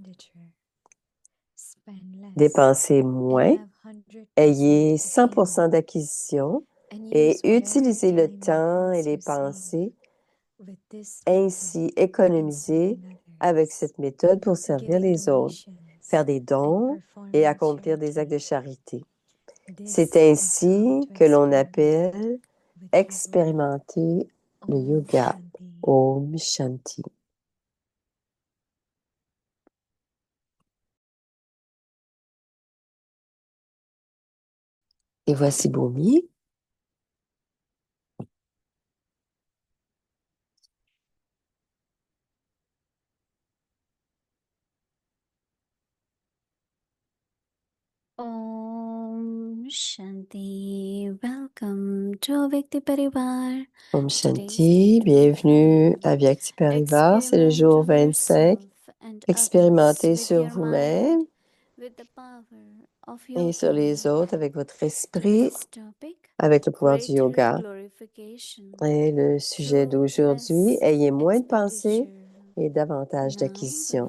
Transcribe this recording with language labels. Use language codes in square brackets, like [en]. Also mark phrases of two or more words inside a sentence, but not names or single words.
[fr] Dépensez moins, ayez 100% d'acquisition et utilisez le temps et les pensées ainsi économisées avec cette méthode pour servir les autres, faire des dons et accomplir des actes de charité. C'est ainsi que l'on appelle expérimenter le yoga. [sa] Om Shanti. [fr] Et voici Bhumi. [sa] Om Shanti. [en] Welcome to Vyakti Parivar. [sa] Om Shanti, [fr] bienvenue à Vyakti Parivar, c'est le jour 25. Expérimentez sur vous-même et sur les autres avec votre esprit, avec le pouvoir du yoga. Et le sujet d'aujourd'hui, ayez moins de pensées et davantage d'acquisition.